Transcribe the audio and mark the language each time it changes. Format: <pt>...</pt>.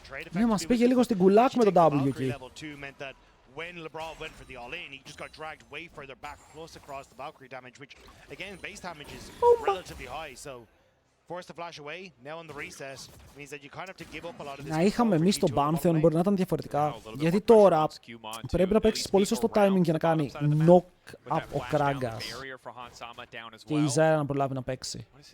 <el>Ναι, μας πήγε λίγο στην κουλάκ με τον W εκεί.</el> <en>When LeBron went for the all-in, he just got dragged way further back, plus across the Valkyrie damage, which, again, base damage is relatively high, so forced to flash away, now on the reset, means that you kind of have to give up a lot of this.</en> <el>Να είχαμε εμείς το Pantheon, μπορεί να ήταν διαφορετικά, γιατί τώρα πρέπει να παίξεις πολύ σωστό timing για να κάνει knock up ο Kragas και η Zyra να προλάβει να παίξει.</el>